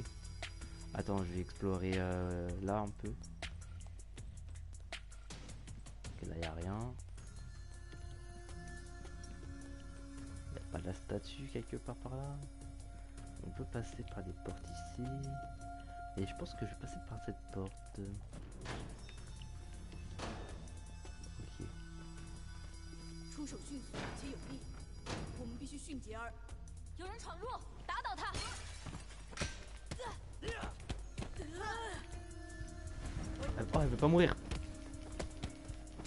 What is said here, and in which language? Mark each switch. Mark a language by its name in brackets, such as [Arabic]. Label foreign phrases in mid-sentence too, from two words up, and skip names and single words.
[French] Attends, je vais explorer là un peu. Ok, là y a rien. Y a pas la statue quelque part par là. On peut passer par des portes ici. Et je pense que je vais passer par cette porte. Ok. [Chinese] 出手迅速且有力，我们必须迅捷而。有人闯入，打倒他！ [French] Oh, elle veut pas mourir.